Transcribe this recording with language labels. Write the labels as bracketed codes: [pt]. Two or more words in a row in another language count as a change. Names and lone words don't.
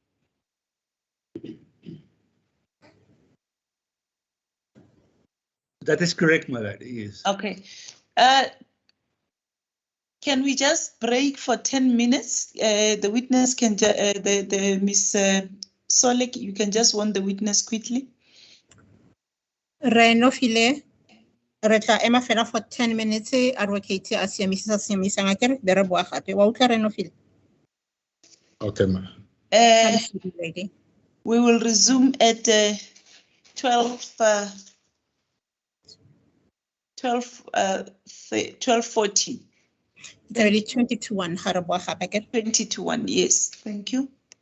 [en] That is correct, my lady, yes. Okay. Can we just break for 10 minutes? The witness can, Miss Solek, you can just warn the witness quickly. [tn] Re no file re tla ema fela [en] for 10 minutes [tn] advocate a siamisa ngakere be re boa gape wa utlwa re no file. [en] Okay, ma. We will resume at 12:40. [tn] 20 to 1 ga re boa gape ke [en] 20 to 1, yes. Thank you.